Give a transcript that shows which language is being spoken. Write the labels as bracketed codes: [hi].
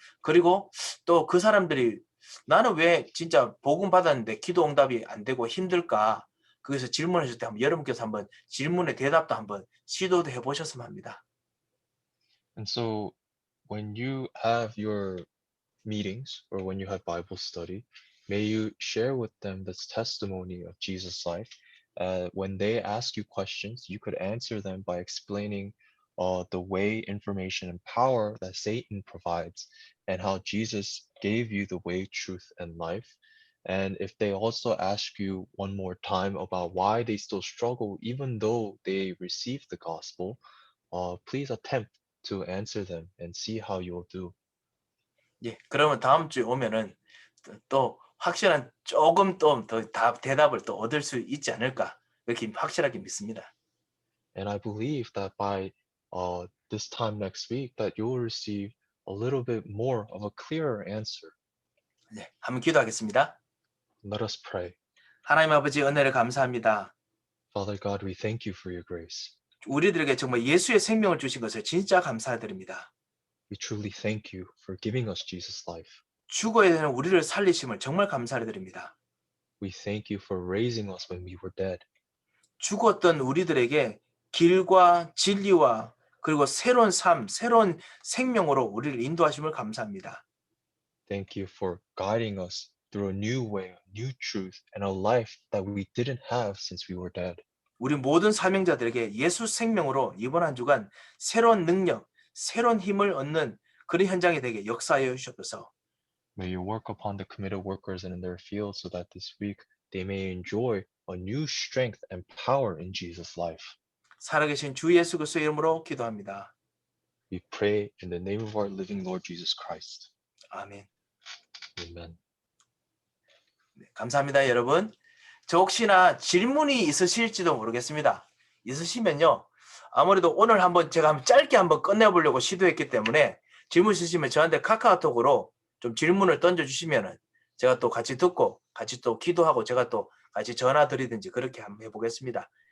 [ko] 그리고 또 그 사람들이 나는 왜 진짜 복음 받았는데 기도 응답이 안 되고 힘들까? 거기서 질문하실 때 한번 여러분께서 한번 질문에 대답도 한번 시도도 해보셨으면 합니다. [en] And so when you have your meetings or when you have Bible study, may you share with them this testimony of Jesus' life. When they ask you questions, you could answer them by explaining the way, information, and power that Satan provides, and how Jesus gave you the way, truth, and life. And if they also ask you one more time about why they still struggle, even though they received the gospel, please attempt to answer them and see how you'll do. [ko] 예, 그러면 다음 주에 오면은 또 확실한 조금 또 더 대답을 또 얻을 수 있지 않을까 이렇게 확실하게 믿습니다. [en] And I believe that by this time next week, that you'll receive a little bit more of a clearer answer. [ko] 네, 한번 기도하겠습니다. [en] Let us pray. [ko] 하나님 아버지 은혜를 감사합니다. [en] Father God, we thank you for your grace. [ko] 우리들에게 정말 예수의 생명을 주신 것을 진짜 감사드립니다. [en] We truly thank you for giving us Jesus' life. [ko] 죽어야 되는 우리를 살리심을 정말 감사드립니다. [en] We thank you for raising us when we were dead. [ko] 죽었던 우리들에게 길과 진리와 그리고 새로운 삶, 새로운 생명으로 우리를 인도하심을 감사합니다. [en] Thank you for guiding us through a new way, a new truth, and a life that we didn't have since we were dead. [ko] 우리 모든 사명자들에게 예수 생명으로 이번 한 주간 새로운 능력, 새로운 힘을 얻는 그런 현장이 되게 역사하여 주셔서 [en] May you work upon the committed workers and in their field so that this week they may enjoy a new strength and power in Jesus' life. [ko] 살아계신 주 예수 그리스도의 이름으로 기도합니다. [en] We pray in the name of our living Lord Jesus Christ. [ko] 아멘. [en] Amen. [ko] 네, 감사합니다, 여러분. 저 혹시나 질문이 있으실지도 모르겠습니다. 있으시면요. 아무래도 오늘 제가 한번 짧게 한번 끝내보려고 시도했기 때문에 질문 있으시면 저한테 카카오톡으로 좀 질문을 던져주시면은 제가 또 같이 듣고 같이 또 기도하고 제가 또 같이 전화 드리든지 그렇게 한번 해보겠습니다.